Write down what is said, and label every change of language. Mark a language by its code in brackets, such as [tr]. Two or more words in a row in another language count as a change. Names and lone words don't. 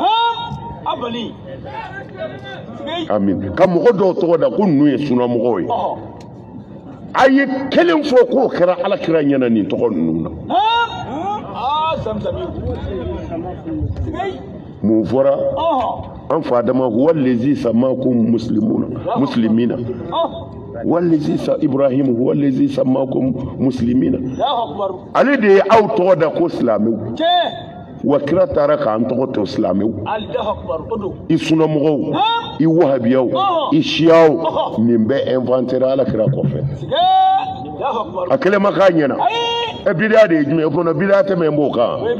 [bm] amin ka mɔgɔ dɔw tɔgɔ da ko ninnu ye sunna mɔgɔw ye a ye kelen fɔ k'o kɛra alakira ɲɛna nin tɔgɔ ninnu na mun fɔra an fa Adama [ar] هو الذي سماكم مسلمين والذي سا إبراهيم هو الذي سماكم مسلمين [bm] ale de ye aw tɔgɔ da ko silamɛw wa kira taara k'an tɔgɔ to silamɛw i sunnamɔgɔw i wahabiyaw i siyaw nin bɛ inventera alakira kɔfɛ a kɛlen ma k'a ɲɛna bida de ye jumɛn ye fana bida tɛmɛ n b'o kan